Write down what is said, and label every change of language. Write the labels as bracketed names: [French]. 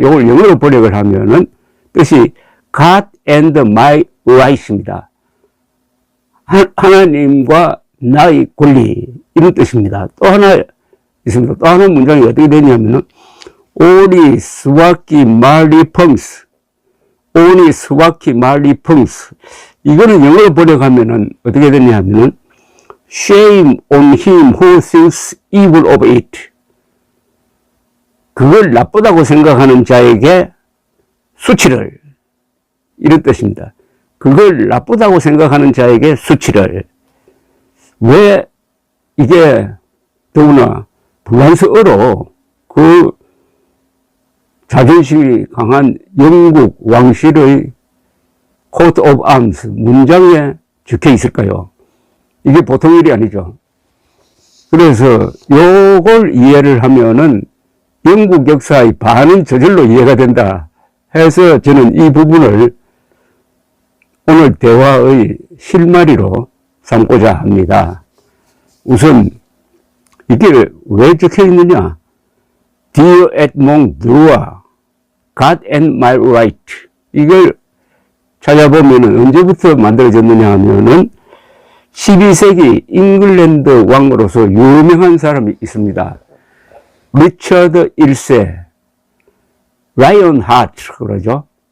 [Korean] 이걸 영어로 번역을 하면은 뜻이 [English] God and my right [Korean] 입니다. 하나님과 나의 권리, 이런 뜻입니다. 또 하나 있습니다. 또 하나 문장이 어떻게 되냐면은 오니 스와키 말리 펑스, 오니 스와키 말리 펑스. 이거는 영어로 번역하면은 어떻게 되냐면은 [English] shame on him who thinks evil of it. [Korean] 그걸 나쁘다고 생각하는 자에게 수치를, 이런 뜻입니다. 그걸 나쁘다고 생각하는 자에게 수치를. 왜 이게 더구나 불란스어로 그 자존심이 강한 영국 왕실의 코트 오브 암스 문장에 적혀 있을까요? 이게 보통 일이 아니죠. 그래서 요걸 이해를 하면은 영국 역사의 반은 저절로 이해가 된다 해서 저는 이 부분을 오늘 대화의 실마리로 삼고자 합니다. 우선 이게 왜 적혀 있느냐? [English] Dear Edmond Drouin, God and my right. [Korean] 이걸 찾아보면 언제부터 만들어졌느냐 하면은 12세기 잉글랜드 왕으로서 유명한 사람이 있습니다. 리처드 1세, 라이언 하트 그러죠.